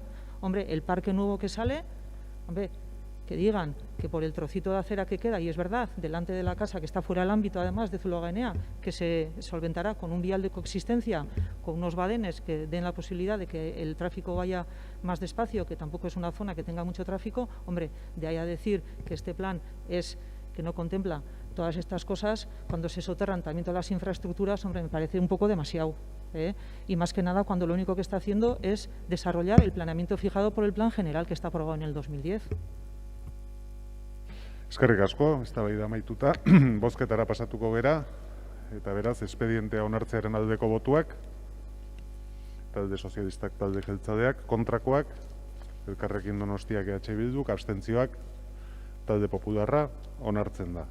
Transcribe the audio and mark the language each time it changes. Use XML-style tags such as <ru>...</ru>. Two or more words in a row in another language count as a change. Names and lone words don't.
<es>Hombre, el parque nuevo que sale, hombre, que digan que por el trocito de acera que queda, y es verdad, delante de la casa, que está fuera del ámbito además de Zuloaga, que se solventará con un vial de coexistencia, con unos badenes que den la posibilidad de que el tráfico vaya más despacio, que tampoco es una zona que tenga mucho tráfico, hombre, de ahí a decir que este plan que no contempla todas estas cosas, cuando se soterran también todas las infraestructuras, hombre, me parece un poco demasiado. Y más que nada cuando lo único que está haciendo es desarrollar el planeamiento fijado por el plan general que está aprobado en el 2010.</es> <eu>Eskerrik asko, eztabaida amaituta, bozketara pasatuko gera, eta beraz, espedientea onartzearen aldeko botuak, talde sozialistak, talde jeltzaleak, kontrakoak, Elkarrekin Donostiak EH Bilduk, abstentzioak, talde popularra, onartzen da.</eu>